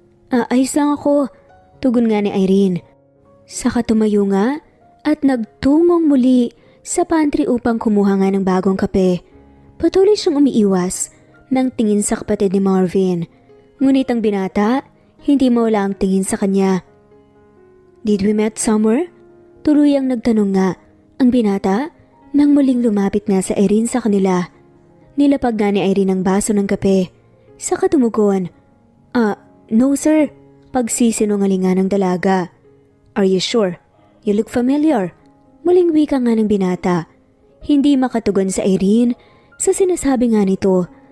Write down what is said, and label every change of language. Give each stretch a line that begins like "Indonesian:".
Filipino: Ayos lang ako, tugon nga ni Irene. Saka tumayo nga at nagtungong muli sa pantry upang kumuha nga ng bagong kape. Patuloy siyang umiiwas ng tingin sa kapatid ni Marvin. Ngunit ang binata, hindi mawala ang tingin sa kanya.
English: "Did we met somewhere?"
Filipino: Tuluyang nagtanong nga ang binata nang muling lumapit nga sa Irene sa kanila. Nilapag nga ni Irene ang baso ng kape. Sa katumugon,
English: "No sir,"
Filipino: pagsisinungalingan ng dalaga.
English: "Are you sure? You look familiar."
Filipino: Muling wika nga ng binata. Hindi makatugon sa Irene sa sinasabi nga nito.